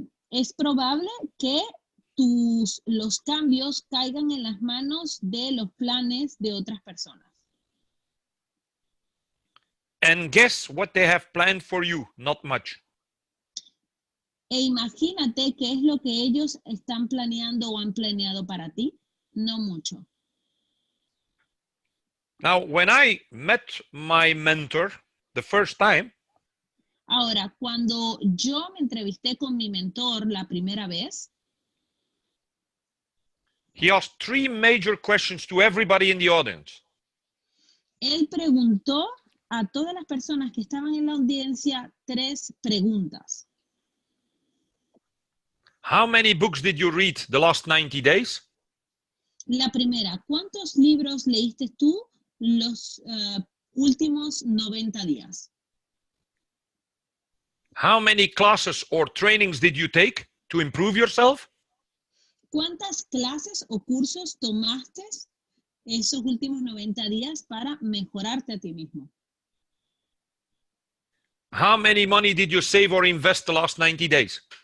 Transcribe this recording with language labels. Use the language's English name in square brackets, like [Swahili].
[Spanish] Es probable que los cambios caigan en las manos de los planes de otras personas. [English] And guess what they have planned for you? Not much. [Spanish] E imagínate qué es lo que ellos están planeando o han planeado para ti. No mucho. [English] Now, when I met my mentor the first time, [Spanish] ahora, cuando yo me entrevisté con mi mentor la primera vez, [English] he asked 3 major questions to everybody in the audience. [Spanish] Él preguntó a todas las personas que estaban en la audiencia 3 preguntas. [English] How many books did you read the last 90 days? [Spanish] La primera, ¿cuántos libros leíste tú los últimos 90 días? [English] How many classes or trainings did you take to improve yourself? [Spanish] ¿Cuántas clases o cursos tomaste esos últimos 90 días para mejorarte a ti mismo? [English] How many money did you save or invest the last 90 days?